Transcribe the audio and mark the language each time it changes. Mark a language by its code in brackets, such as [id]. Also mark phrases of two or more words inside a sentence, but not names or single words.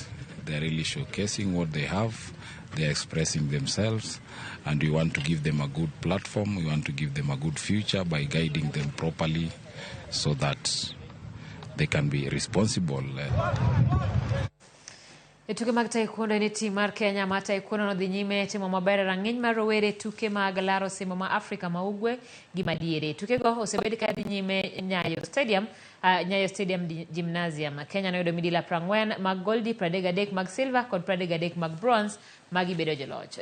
[en] They are really showcasing what they have. They are expressing themselves, and we want to give them a good platform. We want to give them a good future by guiding them properly so that they can be responsible. [luo] E tuke mag taekwondo ni tim mar Kenya ma taekwondo no dhi nyime timo maber rang'iny mar rowere tuke mag laro simo ma Afrika ma ugwe gi madiere. Tuke go osebed ka dhi nyime Nyayo Stadium Gymnasium. Kenya noyudo midila 40 mag goldi, 33 mag silver kod 33 mag bronze magi bedo joloch.